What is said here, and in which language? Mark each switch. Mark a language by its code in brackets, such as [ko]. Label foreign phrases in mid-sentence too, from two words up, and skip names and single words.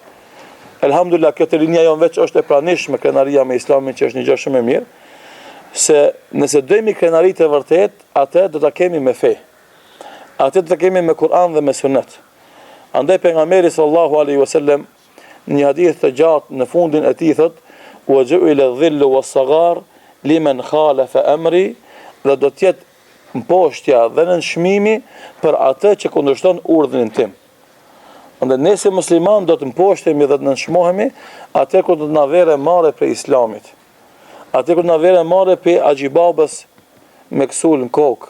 [sq] Elhamdulillah, këtë linja jonë veç është e pranishme krenaria me islamin, që është një gjë shumë e mirë, se nëse dojmë krenari të vërtet, atë do ta kemi me fe. Atë do ta kemi me Kur'an dhe me Sunet. Andaj pejgamberi [ar] صلى الله عليه وسلم [sq] në një hadith të gjatë në fundin e tij thotë: [ar] "وجعل الذل والصغار لمن خالف أمري", [sq] dhe do të jetë mposhtja dhe nënshmimi për atë që kundërshton urdhrin tim. Andaj ne si musliman do të mposhtemi dhe të nënshmohemi atë kur do të na vere marrë për islamit. Atë kur na vere marrë për agjibabës me kësul në kokë.